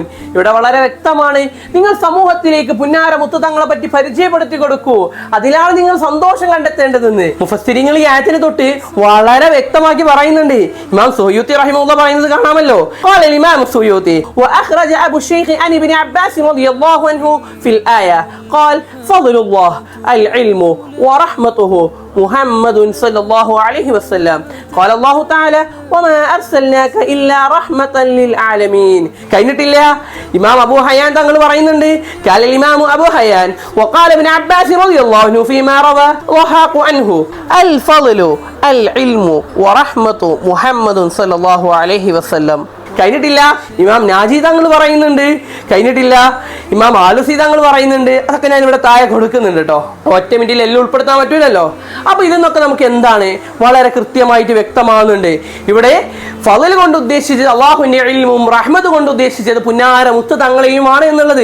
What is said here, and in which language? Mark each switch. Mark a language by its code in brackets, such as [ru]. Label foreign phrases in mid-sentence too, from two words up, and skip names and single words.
[ml] ഇവിടെ വളരെ വ്യക്തമാണ്, നിങ്ങൾ സമൂഹത്തിലേക്ക് പുന്നാര മുത്ത് തങ്ങളെ പറ്റി പരിചയപ്പെടുത്തി കൊടുക്കൂ, അതിലാണ് നിങ്ങൾ സന്തോഷം കണ്ടെത്തേണ്ടതെന്ന് മുഫസ്സിരിങ്ങൾ ഈ ആയത്തിനെ തൊട്ട് വളരെ വ്യക്തമാക്കി പറയുന്നുണ്ട്. ഇമാം സുയൂത്തി റഹിമഹുല്ലാഹ് പറയുന്നത് കാണാമല്ലോ. [ar] قال الإمام السيوطي وأخرج أبو الشيخ عن ابن عباس رضي الله عنه في الآية قال فضل الله العلم ورحمته محمد صلى الله عليه وسلم قال الله تعالى وما أرسلناك إلا رحمة للعالمين. [ml] കഴിഞ്ഞിട്ടില്ല, ഇമാം അബൂ ഹയ്യാൻ തങ്ങൾ പറയുന്നുണ്ട്, [ar] قال الإمام أبو حيان وقال ابن عباس رضي الله عنه فيما روى وحاق عنه الفضل العلم ورحمة محمد صلى الله عليه وسلم. [ml] കഴിഞ്ഞിട്ടില്ല, ഇമാം നാജി തങ്ങൾ പറയുന്നുണ്ട്. കഴിഞ്ഞിട്ടില്ല, ഇമാം ആലുസി തങ്ങൾ പറയുന്നുണ്ട്. അതൊക്കെ ഞാൻ ഇവിടെ താഴെ കൊടുക്കുന്നുണ്ട് കേട്ടോ. ഒറ്റ മിനിറ്റിൽ എല്ലാം ഉൾപ്പെടുത്താൻ പറ്റൂലല്ലോ. അപ്പൊ ഇതെന്നൊക്കെ നമുക്ക് എന്താണ് വളരെ കൃത്യമായിട്ട് വ്യക്തമാകുന്നുണ്ട്. ഇവിടെ ഫളൽ കൊണ്ട് ഉദ്ദേശിച്ചത് അള്ളാഹുവിന്റെ ഇൽമും റഹ്മത്ത് കൊണ്ട് ഉദ്ദേശിച്ചത് പുന്നാര മുത്ത് തങ്ങളെയുമാണ് എന്നുള്ളത്.